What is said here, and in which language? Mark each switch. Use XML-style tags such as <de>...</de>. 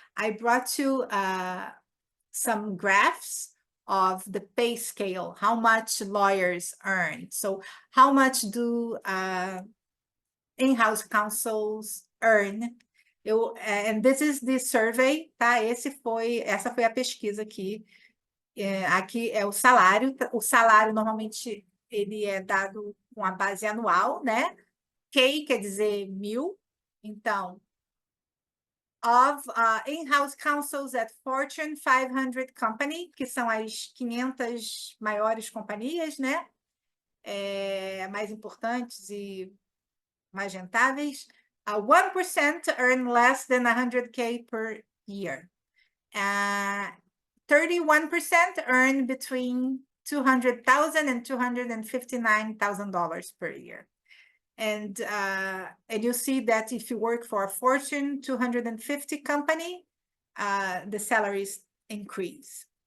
<en>I brought you some graphs of the pay scale, how much lawyers earn. So how much do in-house counsels earn? And this is the survey, tá?</en> <pt>Essa foi a pesquisa aqui. Aqui é o salário normalmente ele é dado com a base anual, né? K quer dizer 1.000, então</pt> <en>of in-house counsels at Fortune 500 company,</en> <pt>que são as 500 maiores companhias, né? Mais importantes e mais rentáveis.</pt> <en>1% earn less than 100K per year. 31% earn between $200,000 and $259,000 per year. And you see that if you work for a Fortune 250 company, the salaries increase.</en>